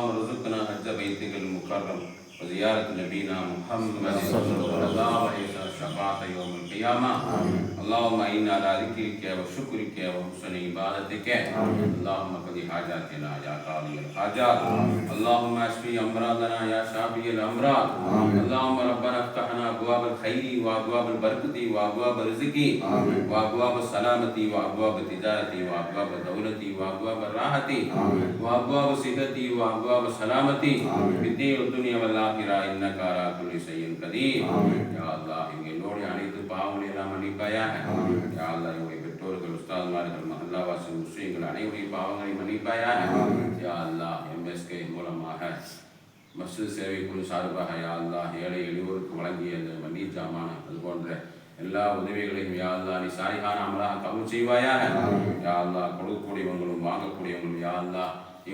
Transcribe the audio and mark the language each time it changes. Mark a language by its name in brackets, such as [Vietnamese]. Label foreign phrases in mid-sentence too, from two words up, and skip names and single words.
[Arabic] ارزقنا حج بيتك المكرم وزيارة نبينا محمد صلى الله عليه وسلم شفاعة يوم القيامة اللهم إنا على ذكرك وشكرك وحسن عبادتك اللهم قضِ حاجاتنا يا قاضي الحاجات اللهم اشفي أمراضنا يا شافي الأمراض اللهم ربنا افتحنا أبواب الخير وأبواب البركة وأبواب الرزق وأبواب السلامة وأبواب التجارة وأبواب الدولة وأبواب الراحة وأبواب الصحة وأبواب السلامة في الدين والدنيا والآخرة إنك على كل شيء قدير يا الله [Tamil] எங்களோடு அனைத்து பாவங்களை எல்லாம் மன்னிப்பாயாக யா அல்லாஹ் எங்களுடைய பெற்றோர்கள் உஸ்தாத்மார்கள் மஹல்லாவாசி முஸ்லிம்கள் அனைவருடைய பாவங்களை மன்னிப்பாயாக யா அல்லாஹ் எம்எஸ்கே மூலமாக மஸ்ஜித் சேவை குழு சார்பாக [Arabic] يا الله [Tamil] ஏழை எளியோருக்கு வழங்கிய அந்த மன்னீர் ஜாமான அது போன்ற எல்லா உதவிகளையும் [Arabic] يا الله [Tamil] நீ சாலிஹான அமலாக கபூல் செய்வாயாக [Arabic] يا الله [Tamil] கொடுக்கக்கூடியவங்களும் வாங்கக்கூடியவங்களும் [Arabic] يا الله [Tamil] நீ